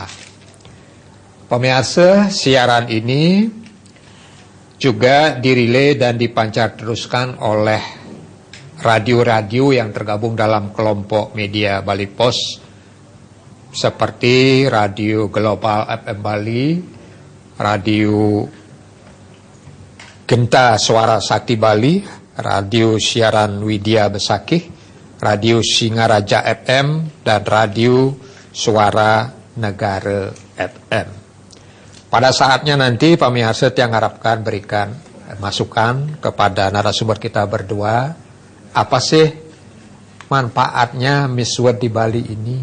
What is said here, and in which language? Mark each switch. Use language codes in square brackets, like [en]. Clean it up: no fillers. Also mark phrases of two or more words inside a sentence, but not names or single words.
[id] Pemirsa, siaran ini juga dirilai dan dipancar teruskan oleh radio-radio yang tergabung dalam kelompok media Bali Pos seperti Radio Global FM Bali, Radio Genta Suara Sakti Bali, Radio Siaran Widya Besakih, Radio Singaraja FM, dan Radio Suara Negara FM. Pada saatnya nanti pemirsa yang harapkan berikan masukan kepada narasumber kita berdua, apa sih manfaatnya Miss World di Bali ini?